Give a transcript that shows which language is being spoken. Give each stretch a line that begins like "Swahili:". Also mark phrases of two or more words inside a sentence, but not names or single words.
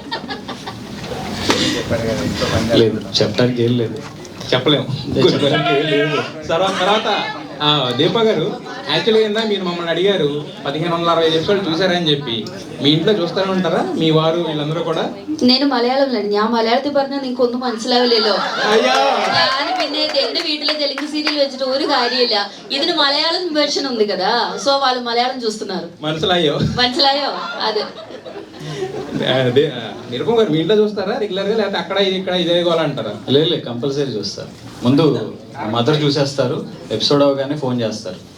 Telugu: లేదు చెప్పడానికి ఏం లేదు. చెప్పలేము. తర్వాత దీప గారు యాక్చువల్గా ఏందా మీరు మమ్మల్ని అడిగారు 1560 ఎపిసోడ్ చూసారని చెప్పి, మీ ఇంట్లో చూస్తూనే ఉంటారా మీ వారు వీళ్ళందరూ కూడా?
Malayalam: నేను മലയാളം ഞാൻ മലയാളത്തിൽ പറഞ്ഞാൽ നിങ്ങൾക്ക് ഒന്നും മനസ്സിലാവില്ലല്ലോ. ഞാൻ പിന്നെ എന്റെ വീട്ടിലെ തെലുങ്ക് സീరియൽ വെച്ചിട്ട് ഒരു കാര്യമില്ല. ഇതിന് മലയാളം
Telugu: వెర్షన్ ఉంది కదా, సో వాళ్ళు మలయాళం చూస్తున్నారు. మనసిలాయో అదే. నిరుపమ్ గారు మీ ఇంట్లో చూస్తారా రెగ్యులర్ గా, లేకపోతే అక్కడ ఇక్కడ ఇదే గోలంటారా? లేదు కంపల్సరీ చూస్తారు. ముందు మదర్ చూసేస్తారు, ఎపిసోడ్ అవగానే ఫోన్ చేస్తారు.